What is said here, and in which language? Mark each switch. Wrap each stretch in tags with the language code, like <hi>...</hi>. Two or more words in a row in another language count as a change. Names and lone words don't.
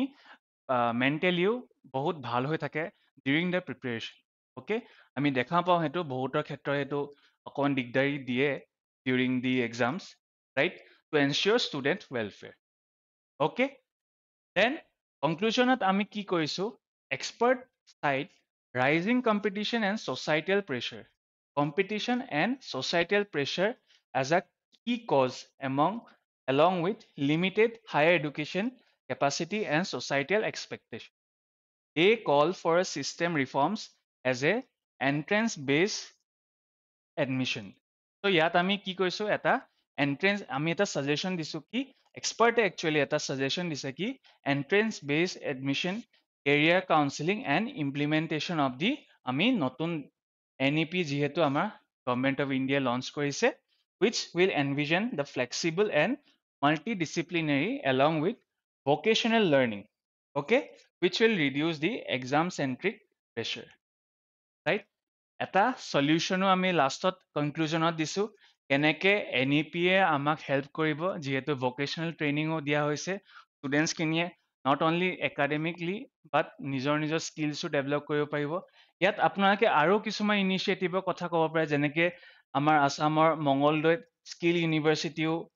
<as>মেণ্টেলিও বহুত ভাল হৈ থাকে</as> <en>during the preparation</en> <as>অ'কে আমি দেখা পাওঁ সেইটো বহুতৰ ক্ষেত্ৰত সেইটো অকণমান দিগদাৰী দিয়ে</as> <en>during the exams right to ensure student welfare okay then</en> <as>কনক্লুজনত আমি কি কৰিছোঁ</as> <en>expert cite rising competition and societal pressure competition and societal pressure as a key cause along with limited higher education capacity and societal expectation. They call for a system reforms as a entrance-based admission.</en> <as>So ইয়াত আমি কি কৈছো এটা entrance আমি এটা suggestion দিছো কি expert actually এটা suggestion দিছে কি</as> <en>entrance based admission career counseling and implementation of the</en> <as>আমি নতুন NEP যিহেতু আমাৰ গভৰ্ণমেণ্ট অফ ইণ্ডিয়া লঞ্চ কৰিছে</as> <en>which will envision the flexible and multidisciplinary along with vocational learning okay which will reduce the exam centric pressure right</en> <as>এটা সলিউশ্যনো আমি লাষ্টত কনক্লুজনত দিছোঁ কেনেকৈ NEP-য়ে আমাক হেল্প কৰিব যিহেতু ভকেশ্যনেল ট্ৰেইনিঙো দিয়া হৈছে ষ্টুডেণ্টছখিনিয়ে</as> <en>not only academically but</en> <as>নিজৰ স্কিলছো ডেভেলপ কৰিব পাৰিব ইয়াত আপোনালোকে আৰু কিছুমান ইনিচিয়েটিভৰ কথা ক'ব পাৰে যেনেকৈ আমাৰ আছামৰ মঙলদৈত স্কিল ইউনিভাৰ্চিটিও</as>